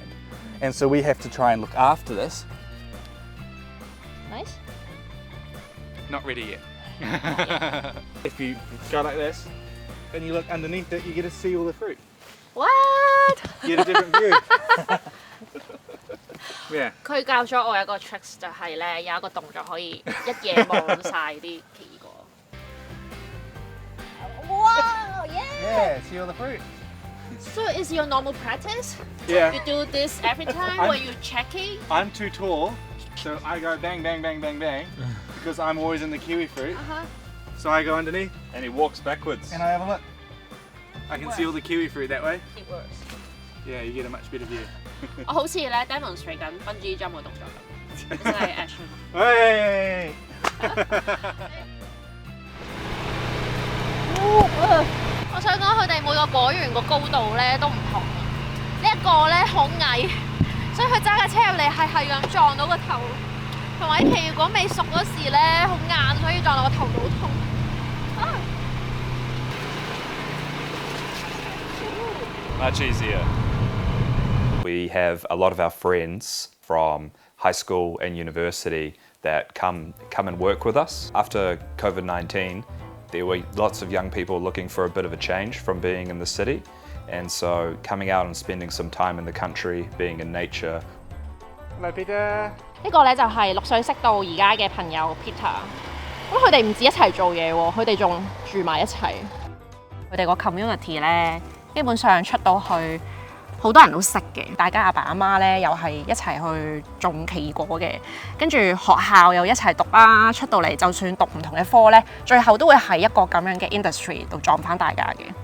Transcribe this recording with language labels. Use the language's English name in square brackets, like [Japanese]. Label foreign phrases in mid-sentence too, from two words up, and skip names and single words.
[English] And so we have to try and look after this. Nice. Not ready yet. If you go like this and you look underneath it, you get to see all the fruit. What？ You get a different view. Yeah. [Cantonese] 佢教咗我一個 tricks 就係咧有一個動作可以一夜望晒啲奇異果。Wow! [English] Yeah, see all the fruit. So is your normal practice? Yeah. You do this every time when you're checking? I'm too tall, so I go bang, bang, bang, bang, bang, because I'm always in the kiwi fruit. So I go underneath And he walks backwards. and I have a look. I can see all the kiwi fruit that way. It works. Yeah, you get a much better view. [Cantonese] 我好似咧 demonstrate 緊 [English] bungee jump [Cantonese] 嘅動作咁，真係 action。 [English] Hey! [Cantonese] 我想講佢哋每個果園個高度咧都唔同，呢一個咧好矮，所以佢揸架車入嚟係咁撞到個頭，同埋啲奇異果未熟嗰時咧好硬，所以撞到個頭都好痛。 [English] Much easier. We have a lot of our friends from high school and university that come and work with us. After COVID-19, there were lots of young people looking for a bit of a change from being in the city. And so coming out and spending some time in the country, being in nature. Hello, Peter. [Cantonese] 呢個咧就係6歲識到而家嘅朋友 Peter。咁佢哋唔止一齊做嘢喎，佢哋仲住埋一齊。佢哋個 community 咧，基本上出到去好多人都識嘅，大家阿爸阿媽咧又係一齊去種奇異果嘅，跟住學校又一齊讀啦，出到嚟就算讀唔同嘅科咧，最後都會喺一個咁樣嘅 industry 度撞翻大家嘅。